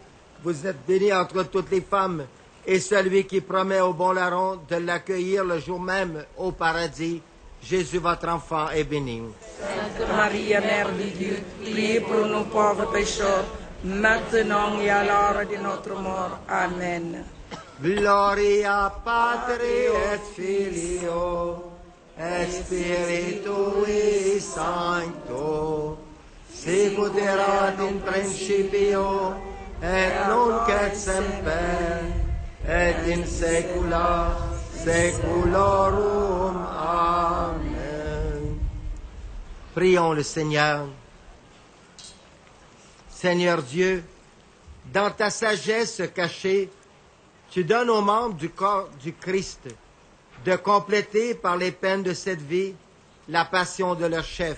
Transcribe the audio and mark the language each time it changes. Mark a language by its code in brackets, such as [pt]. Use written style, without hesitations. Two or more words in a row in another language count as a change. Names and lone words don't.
[fr] Vous êtes bénie entre toutes les femmes, et celui qui promet au bon larron de l'accueillir le jour même au paradis, Jésus, votre enfant, est béni. Santa Maria, Mère de Dieu, priez pour nos pauvres pécheurs, maintenant et à l'heure de notre mort. Amen. [la] Gloria Patri et Filio et Spiritui Sancto, sicut erat in principio, et nunc et semper, et in saecula saeculorum. [fr] Amen. Prions le Seigneur. Seigneur Dieu, dans ta sagesse cachée, tu donnes aux membres du corps du Christ de compléter par les peines de cette vie la passion de leur chef.